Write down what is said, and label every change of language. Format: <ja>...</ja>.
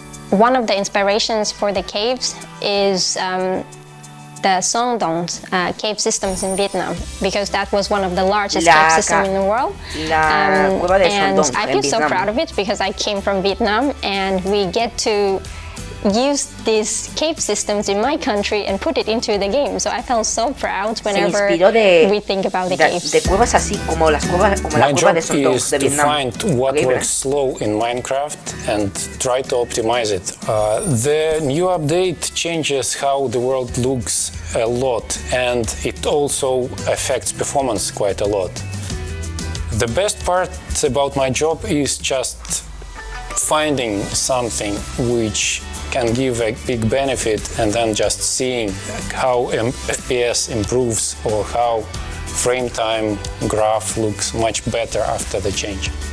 <en>One of the inspirations for the caves is the Song Dong's cave systems in Vietnam, because that was one of the largest cave systems in the world. And I feel so proud of it because I came from Vietnam, and we get to use these cave systems in my country and put it into the game. So I felt so proud whenever we think about the caves.</en> <es>De cuevas así como las cuevas, como la cueva de Song de Vietnam.</es> <en>My job is to find what works slow in Minecraft and try to optimize it. The new update changes how the world looks a lot, and it also affects performance quite a lot. The best part about my job is just finding something which can give a big benefit, and then just seeing how FPS improves or how frame time graph looks much better after the change.</en>